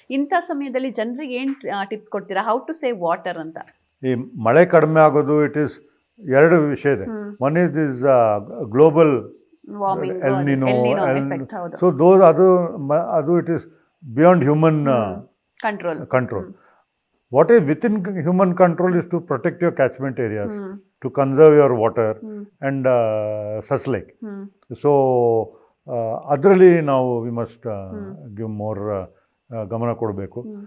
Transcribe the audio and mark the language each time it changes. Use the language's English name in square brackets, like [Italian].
[Kannada] ಇಂಥ ಸಮಯದಲ್ಲಿ ಜನರಿಗೆ ಏನ್ ಟಿಪ್ ಕೊಡ್ತೀರಾ, [English] how to save water [Kannada] ಅಂತ? ಈ ಮಳೆ ಕಡಿಮೆ ಆಗೋದು ಇಟ್ ಈಸ್ ಎರಡು ವಿಷಯ ಇದೆ. [English] One is this global El Nino, so those ಅದು it is beyond human control. What is within human control is to protect your catchment areas, to conserve your water and such like. [Kannada] So ಅದರಲ್ಲಿ ನಾವು [English] we must give more [Kannada] ಗಮನ ಕೊಡಬೇಕು.